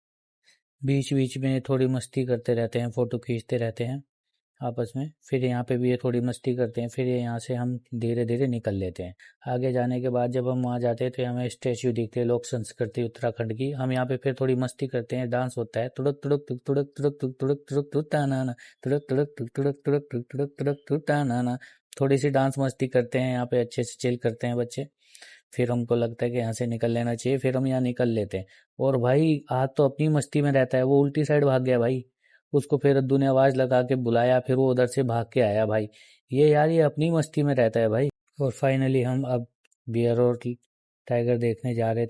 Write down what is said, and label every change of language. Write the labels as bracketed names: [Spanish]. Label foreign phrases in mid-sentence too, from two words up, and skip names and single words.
[Hindi] बीच बीच में थोड़ी मस्ती करते रहते हैं, फ़ोटो खींचते रहते हैं आपस में। फिर यहाँ पे भी ये थोड़ी मस्ती करते हैं, फिर ये यहाँ से हम धीरे धीरे निकल लेते हैं। आगे जाने के बाद जब हम वहाँ जाते हैं तो हमें स्टैच्यू दिखते हैं लोक संस्कृति उत्तराखंड की। हम यहाँ पे फिर थोड़ी मस्ती करते हैं, डांस होता है, तुड़क तुड़क तुक तुड़क तुड़क तुक तुड़क तुड़क तुक ताना, तुड़क तुड़क तुक तुड़क तुड़क तुक तुड़क तुड़क तुक ताना। थोड़ी सी डांस मस्ती करते हैं यहाँ पे, अच्छे से चिल करते हैं बच्चे। फिर हमको लगता है कि यहाँ से निकल लेना चाहिए, फिर हम यहाँ निकल लेते हैं। और भाई आज तो अपनी मस्ती में रहता है, वो उल्टी साइड भाग गया भाई। उसको फिर अद्दू ने आवाज़ लगा के बुलाया, फिर वो उधर से भाग के आया भाई। ये यार, ये अपनी मस्ती में रहता है भाई। और फाइनली हम अब बियर और टाइगर देखने जा रहे थे।